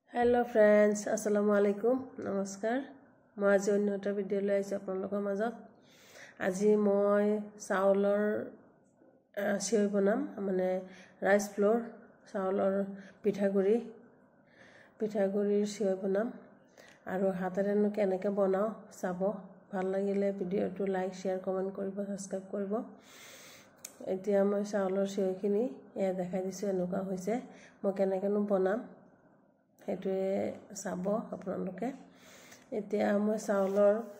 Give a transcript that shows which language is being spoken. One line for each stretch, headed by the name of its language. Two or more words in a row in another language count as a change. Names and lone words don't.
Hindi: हेलो फ्रेंड्स अस्सलामु अलैकुम नमस्कार मैं आज अन्य
Assamese: এটা ভিডিও লৈ আহিছো আপোনালোকৰ মাজত আজি মই চাউলৰ চিঞই বনাম মানে
English: rice flour
Assamese: চাউলৰ পিঠাগুড়িৰ চিঞই বনাম আৰু হাতেৰেনো কেনেকৈ বনাও চাব ভাল লাগিলে ভিডিওটো
English: like share comment
Assamese: কৰিব সাবস্ক্ৰাইব কৰিব এতিয়া মই চাউলৰ চিঞইখিনি দেখাই দিছো এনেকুৱা হৈছে মই কেনেকেনো বনাম হেতুৱে চাব আপোনালোকে এতিয়া মই চাউলৰ